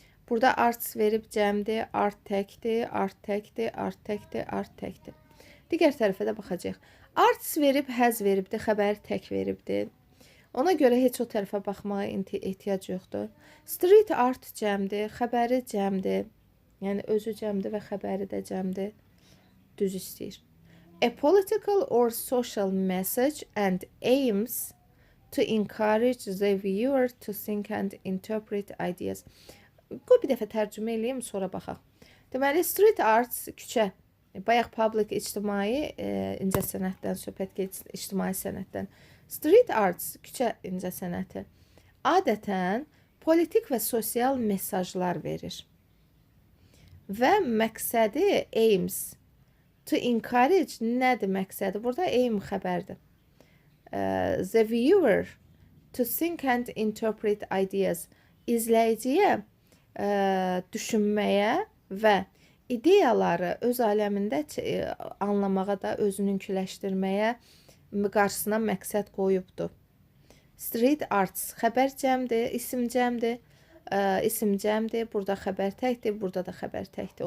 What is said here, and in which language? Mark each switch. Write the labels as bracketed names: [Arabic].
[Azerbaijani] Burada arts verib cəmdir, art təkdir, art təkdir, art təkdir, art təkdir. Digər tərəfə də baxacaq. Arts verib, həz veribdir, xəbəri tək veribdir. Ona görə heç o tərəfə baxmağa ehtiyac yoxdur. Street art cəmdir, xəbəri cəmdir. Yəni özü cəmdir və xəbəri də cəmdir. Düz istəyir. [English] A political or social message and aims to encourage the viewer to think and interpret ideas. [Azerbaijani] Qoy bir dəfə tərcümə eləyim, sonra baxaq. Deməli, street arts küçə. Bayaq public ictimai incə sənətdən söhbət gedir, ictimai sənətdən. Street arts küçə incə sənəti adətən politik və sosial mesajlar verir. Və məqsədi [English] aims to encourage [Azerbaijani] nədir məqsədi? Burada aim xəbərdir. [English] The viewer to think and interpret ideas. [Azerbaijani] İzləyiciyə düşünməyə və ideyaları öz aləmində anlamağa da özününküləşdirməyə qarşısına məqsəd qoyubdur. Street arts xəbər cəmdir, isim cəmdir. İsim cəmdir, burada xəbər təkdir, burada da xəbər təkdir.